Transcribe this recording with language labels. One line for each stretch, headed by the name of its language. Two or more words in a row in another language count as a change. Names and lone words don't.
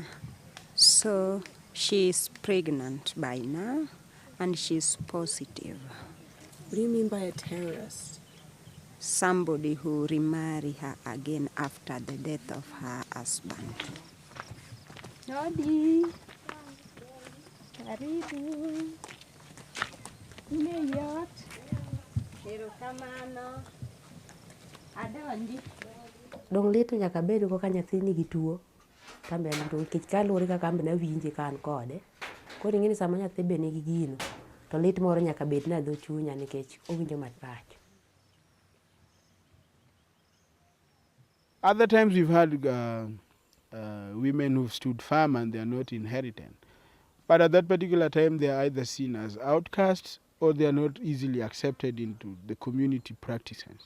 English: So she's pregnant by now and she's positive. What do you mean by a terrorist? Somebody who remarry her again after the death of her husband.
Luo (Kenya and Tanzania): Jodi. Karibu. Nimeyot. Erokamano. Adondi. Dong lit nyaka bed ko ka nyathi nigi tuo. Kambe an to kech kaluore ka kambe na winje kan kode. Koro ing'eni sama nyathi be nigi gino. To lit moro nyaka bed na dho chunya nikech owinjo marach.
English: Other times we've had women who've stood firm and they are not inherited. But at that particular time, they are either seen as outcasts or they are not easily accepted into the community practices.